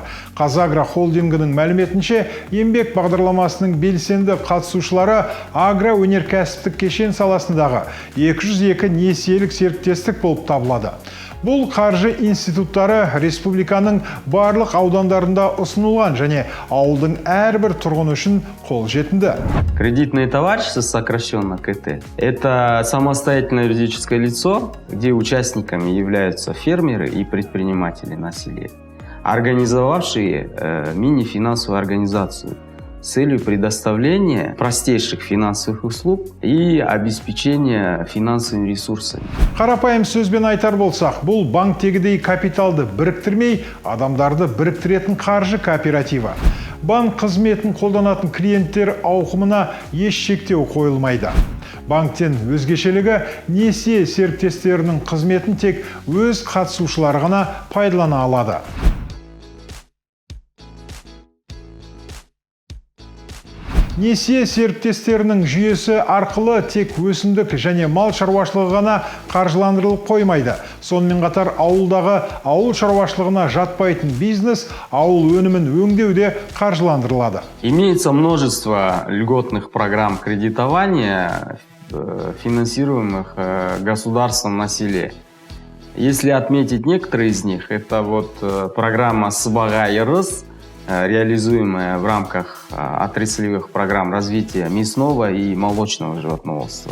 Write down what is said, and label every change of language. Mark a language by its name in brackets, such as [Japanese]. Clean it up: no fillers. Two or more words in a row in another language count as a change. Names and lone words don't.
[Kazakh] Қазагро холдингінің мәліметінше, еңбек бағдарламасының белсенді қатысушылары агроөнеркәсіптік кешен саласындағы 202 несиелік серіктестік болып табылады. Бұл қаржы институттары республиканың барлық аудандарында ұсынылған және ауылдың әрбір тұрғыны үшін қолжетімді. [Russian] Кредитное товарищество, сокращенно КТ, это самостоятельное юридическое лицо, где участниками являются фермеры и предприниматели на селе, организовавшие мини-финансовую организацию с целью предоставления простейших финансовых услуг и обеспечения финансовыми ресурсами. [Kazakh] Қарапайым сөзбен айтар болсақ, бұл банктегідей капиталды біріктірмей, адамдарды біріктіретін қаржы кооперативі. Банк қызметін қолданатын клиенттер ауқымына еш шектеу қойылмайды. Банктен өзгешелігі несие серіктестерінің қызметін тек өз қатысушылары ғана пайдалана алады. Несие серіктестерінің жүйесі арқылы тек өсімдік және мал шаруашылығы ғана қаржыландырылып қоймайды. Сонымен қатар ауылдағы ауыл шаруашылығына жатпайтын бизнес ауыл өнімін өңдеуде қаржыландырылады. [Russian] Имеется множество льготных программ кредитования, финансируемых государством на селе. Если отметить некоторые из них, это программа «Сыбаға Ирыс», реализуемая в рамках отраслевых программ развития мясного и молочного животноводства.